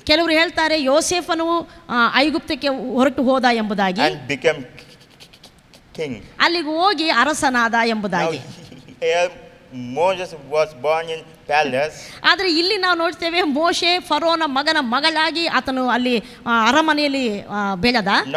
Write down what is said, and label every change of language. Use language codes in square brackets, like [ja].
[kn] ಕೆಲವರು ಹೇಳ್ತಾರೆ ಯೋಸೇಫನು ಐಗುಪ್ತಕ್ಕೆ ಹೊರಟು ಹೋದ ಎಂಬುದಾಗಿ. [en] And became king. [kn] ಅಲ್ಲಿಗೆ ಹೋಗಿ ಅರಸನಾದ ಎಂಬುದಾಗಿ. [en] Here Moses was born in palace. [kn] ಆದರೆ ಇಲ್ಲಿ ನಾವು ನೋಡ್ತೇವೆ ಮೋಶೆ ಫರೋನ ಮಗನ ಮಗಳಾಗಿ ಆತನು ಅಲ್ಲಿ ಅರಮನೆಯಲ್ಲಿ ಬೆಳೆದ.